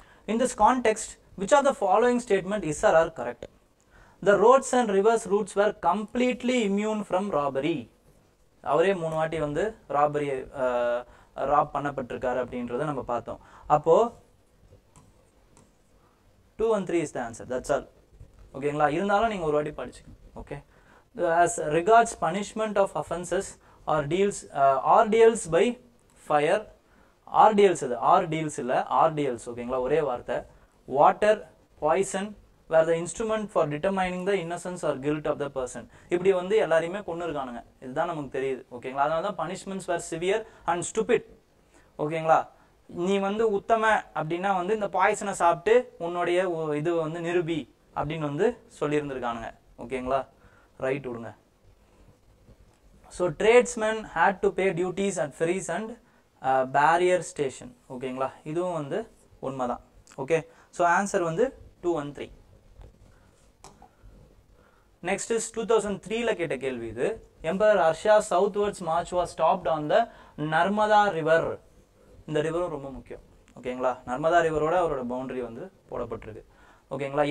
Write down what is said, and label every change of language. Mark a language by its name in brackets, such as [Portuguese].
[English] In this context, which of the following statement is or are correct? The roads and rivers routes were completely immune from robbery. [Tamil] அவரே 3 வாட்டி வந்து robbery rap பண்ணப்பட்டிருக்காரு அப்படின்றத நம்ம பார்த்தோம். அப்போ [English] 2 and 3 is the answer. That's all. [Tamil] ஓகேங்களா? இருந்தாலும் நீங்க ஒரு வாட்டி படிச்சுக்கணும். Okay. [English] As regards punishment of offenses or ordeals by fire, ordeals [Tamil] இது [English] ordeals [Tamil] இல்ல [English] ordeals. [Tamil] ஓகேங்களா? ஒரே வார்த்தை. [English] Water, poison were the instrument for determining the innocence or guilt of the person. [Tamil] இப்படி வந்து எல்லாரையுமே கொன்னு இருக்கானுங்க. இதுதான் நமக்கு தெரியுது. ஓகேங்களா? அதனால தான் [English] punishments were severe and stupid. [Tamil] ஓகேங்களா? நீ வந்து உத்தம அப்படின்னா வந்து இந்த பாய்சனை சாப்பிட்டு உன்னுடைய இது வந்து நிரூபி அப்படின்னு வந்து சொல்லியிருந்திருக்கானுங்க. ஓகேங்களா? ரைட் விடுங்க. [English] So tradesmen had to pay duties at ferries and barrier station. [Tamil] ஓகேங்களா? இதுவும் வந்து உண்மைதான். ஓகே. ஸோ ஆன்சர் வந்து 2 and 3. [English] next is [Tamil] 2003ல கேட்ட கேள்வி இது. [English] Emperor Harsha southwards march was stopped on the Narmada river. [Tamil] இந்த ரிவரும் ரொம்ப முக்கியம். ஓகேங்களா? நர்மதா ரிவரோட அவரோட பவுண்டரி வந்து போடப்பட்டிருக்கு. ஓகேங்களா?